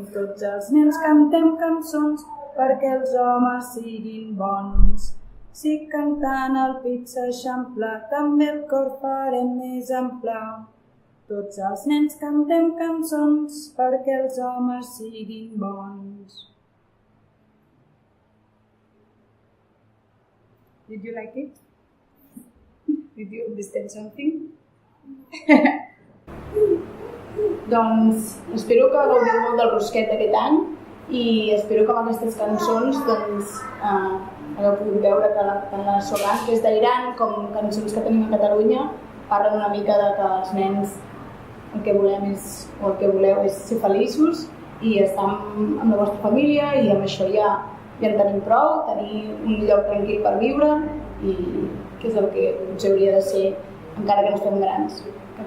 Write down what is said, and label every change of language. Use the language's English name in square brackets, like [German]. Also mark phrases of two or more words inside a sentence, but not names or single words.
[Catalan] Tots els nens cantem cançons perquè els homes siguin bons. Si cantant el pit s'eixampla, també el cor farem més ample. Tots els nens cantem cançons perquè els homes siguin bons. [English] Did you like it? Did you understand something? [Catalan] Doncs espero que gaudiu molt del Rusquet aquest any i espero que amb aquestes cançons hagueu pogut veure que tant la Solan, que és d'Iran, com cançons que tenim a Catalunya, parlen una mica de que els nens el que volem el que voleu és ser feliços i estar amb la vostra família i amb això ja en tenim prou, tenir un lloc tranquil per viure i que és el que potser hauria de ser encara que no estem grans.